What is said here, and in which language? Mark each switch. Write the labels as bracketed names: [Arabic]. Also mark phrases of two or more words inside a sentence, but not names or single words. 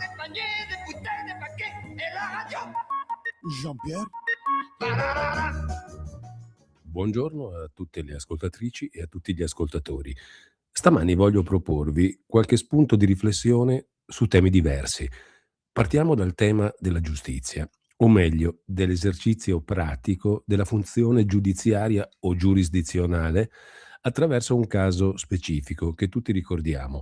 [Italian] compagnie de putain de paquet e la radio. Jean-Pierre? Buongiorno a tutte le ascoltatrici e a tutti gli ascoltatori. Stamani voglio proporvi qualche spunto di riflessione su temi diversi. Partiamo dal tema della giustizia, o meglio, dell'esercizio pratico della funzione giudiziaria o giurisdizionale attraverso un caso specifico che tutti ricordiamo.